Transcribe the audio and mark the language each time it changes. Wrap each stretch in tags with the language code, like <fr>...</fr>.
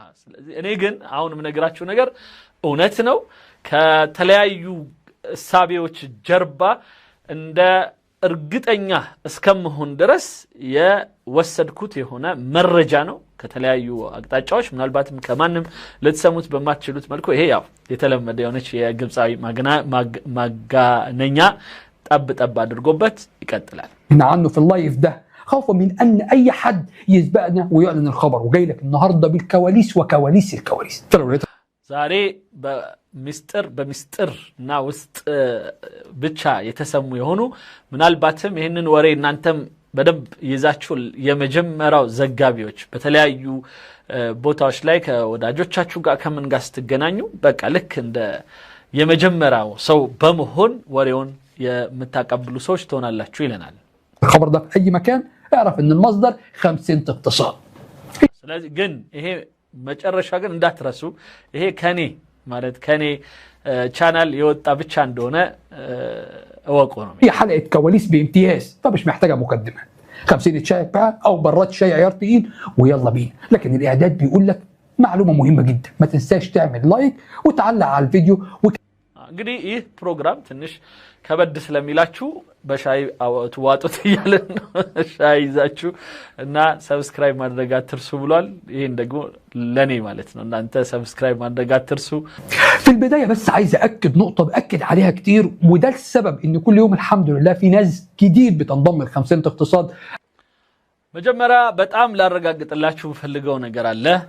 <am>ስለዚህ እኔ ግን አሁን የምነግራችሁ ነገር እውነት ነው። ከተለያዩ ሳቢዎች ጀርባ እንደ እርግጠኛ እስከመሆን ድረስ የወሰድኩት የሆነ መረጃ ነው ከተለያዩ አቅጣጫዎች ምናልባትም ከማንም ልትሰሙት በማትችሉት መልኩ ይሄ ያው የተለመደ የሆነች የግብጻዊ ማጋነኛ ጠብ ጠብ አድርጎበት ይቀጥላል።</am> <ar>عنه في اللايف ده خوفا من ان اي حد يسبقنا ويعلن الخبر وجاي لك النهارده بالكواليس وكواليس الكواليس.</ar> <am>ዛሬ በሚስጥር እና ውስጥ ብቻ የተሰሙ የሆኑ ምናልባትም ይህንን ወሬ እናንተም በደንብ ይዛችሁ የመጀመሪያው ዘጋቢዎች በተለያዩ ቦታዎች ላይ ከወዳጆቻችሁ ጋር ከምን ጋር ስትገናኙ በቃ ልክ እንደ የመጀመሪያው ሰው በመሆን ወሬውን የምታቀብሉ ሰዎች ትሆናላችሁ ይለናል።</am> <ar>الخبر ده في أي مكان اعرف إن المصدر 50 اقتصاد.</ar> <am>ስለዚህ ግን ይሄ መጨረሻ ግን እንዳትረሱ ይሄ ከኔ ማለት ከኔ ቻናል የወጣ ብቻ እንደሆነ እወቁ ነው።</am> <ar>هي حلقة كواليس بامتياز فمش محتاجة مقدمة. 50 شاي بقى أو براد شاي عيار تقيل ويلا بينا. لكن الإعداد بيقول لك معلومة مهمة جدا ما تنساش تعمل لايك وتعلق على الفيديو</ar> <am>እንግዲህ ይህ ፕሮግራም ትንሽ ከበድ ስለሚላችሁ በሻይ አውጥዋጡት ይያለን ሻይ ይዛችሁ እና ሰብስክራይብ ማድረግ አትርሱ ብሏል። ይሄን ደግሞ ለኔ ማለት ነው እናንተ ሰብስክራይብ ማድረግ አትርሱ።</am> <ar>في البداية بس عايز أكد نقطة بأكد عليها كتير وده السبب إن كل يوم الحمد لله في ناس جديد بتنضم ل 50 اقتصاد.</ar> <am>መጀመሪያ በጣም ላረጋግጥላችሁ ፈልገው ነገር አለ</am>